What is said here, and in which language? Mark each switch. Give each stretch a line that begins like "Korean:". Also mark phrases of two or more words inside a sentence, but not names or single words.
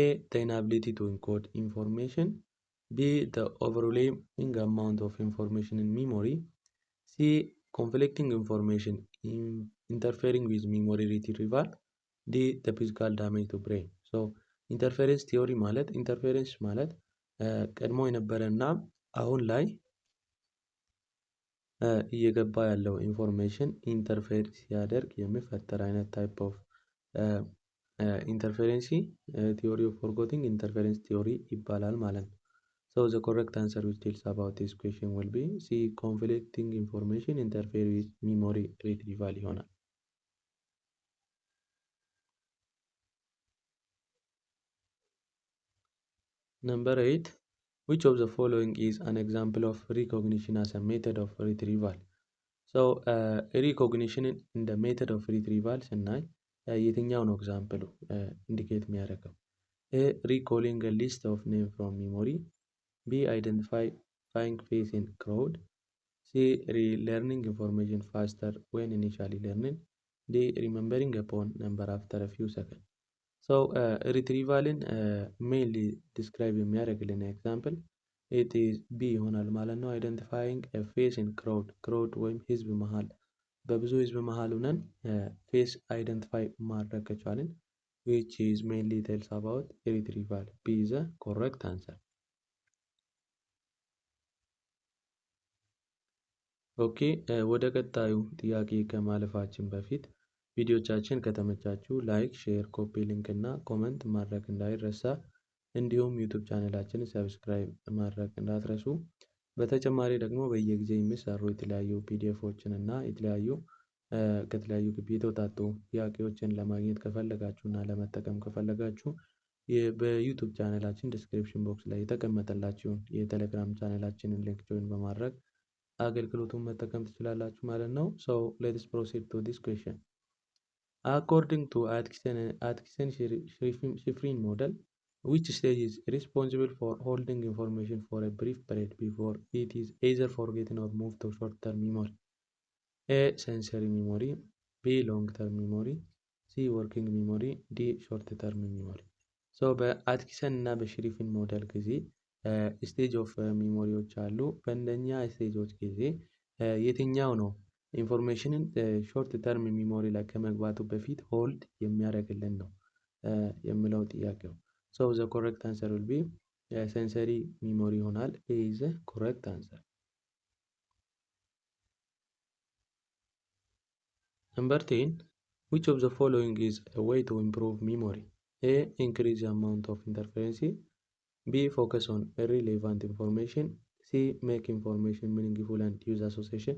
English: The inability to encode information. B. The overwhelming amount of information in memory. C. Conflicting information interfering with memory retrieval. D. The physical damage to brain. So interference theory
Amharic: ማለት interference ማለት ቀድሞ የነበረና አሁን ላይ እየገባ ያለው
English: information interfere
Amharic: ሲያደርግ የሚፈጠር አይነት
English: type of interference theory of forgetting interference theory
Amharic: ይባላል ማለት ነው።
English: So the correct answer which tells about this question will be C. Conflicting information interfere with memory retrieval ይሆናል። Number 8. Which of the following is an example of recognition as a method of retrieval? So recognition in the method of retrieval
Amharic: ስናይ የትኛው ነው ኤግዛምፕሉ ኢንዲኬት የሚያደርገው?
English: A. Recalling a list of names from memory. B. Identifying face in crowd. C. Relearning information faster when initially learning. D. Remembering a phone number after a few seconds. So retrievalin mainly describe
Amharic: የሚያደርግልን ኤግዛምፕል
English: it is B
Amharic: ይሆናል ማለት ነው።
English: identifying face in crowd
Amharic: ወይም ህዝብ መሃል በብዙ ህዝብ መሃል ሆነን
English: face identify
Amharic: ማድረግ ከቻልን
English: which is mainly tells about retrieval. B is the correct answer.
Amharic: ኦኬ ወደ ቀጣዩ ጥያቄ ከማለፋችን በፊት ቪዲዮቻችን ከተመቻችሁ ላይክ፣ ሼር፣
English: copy link
Amharic: እና ኮመንት ማድረግ እንዳይረሳ። እንዲሁም ዩቱብ ቻናላችን ሰብስክራይብ ማድረግ እንዳትረሱ። በተጨማሪ ደግሞ በየጊዜ የሚሰሩ የተለያዩ ፒዲኤፎችን እና የተለያዩ ከተለያዩ ግቢ የተውጣጡ ጥያቄዎችን ለማግኘት ከፈለጋችሁ እና ለመጠቀም ከፈለጋችሁ በዩቱብ ቻናላችን
English: description box
Amharic: ላይ የተቀመጠላችሁን የቴሌግራም ቻናላችንን
English: link join
Amharic: በማድረግ አገልግሎቱን መጠቀም ትችላላችሁ ማለት ነው።
English: So let's proceed to this question. According to Atkinson-Shiffrin model, which stage is responsible for holding information for a brief period before it is either forgotten or moved to short-term memory? A. Sensory memory. B. Long-term memory. C. Working memory. D. Short-term memory.
Amharic: So በአትኪሰን እና በሽሪፍን ሞዴል ጊዜ
English: stage of memories
Amharic: አሉ። በእንደኛ ስቴጆች ጊዜ የትኛው ነው ኢንፎርሜሽንን
English: short term memory
Amharic: ላይ ከመግባቱ በፊት ሆልድ የሚያደርግልን ነው የሚለው ጥያቄው።
English: so the correct answer will be sensory memory
Amharic: ይሆናል።
English: A is the correct answer። Number 10. Which of the following is a way to improve memory? A. Increase the amount of interference. B. Focus on relevant information. C. Make information meaningful and use association.